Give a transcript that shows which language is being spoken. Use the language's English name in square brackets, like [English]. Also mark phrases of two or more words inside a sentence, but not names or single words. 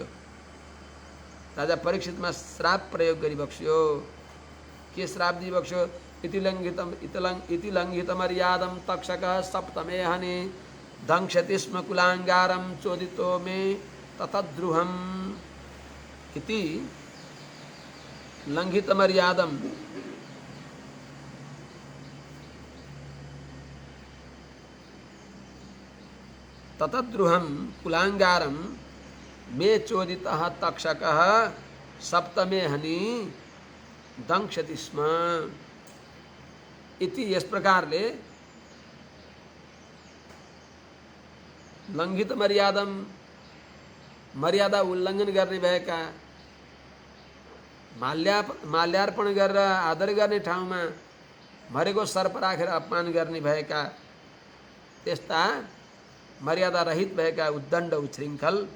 [Nepali] राजा परीक्षितमा श्राप प्रयोग गरी बक्स्यो। के श्राप दिई बक्स्यो? [Sanskrit] इति लङ्घित मर्यादं तक्षकः सप्तमे हनि दंक्षति स्म कुलाङ्गारं चोदितो मे ततद्रुहम् इति लङ्घित मर्यादं ततद्रुहं कुलाङ्गारं मे चोदितः तक्षकः सप्तमे हनि दंक्षति स्म [Nepali] इति यस प्रकारले [Sanskrit] लङ्घित मर्यादम [Nepali] मर्यादा उल्लङ्घन गर्ने भएका माल्यार्पण गरेर आदर गर्ने ठाउँमा मरेको सर्प राखेर अपमान गर्ने भएका त्यस्ता मर्यादा रहित भएका उद्दण्ड उच्छृङ्खल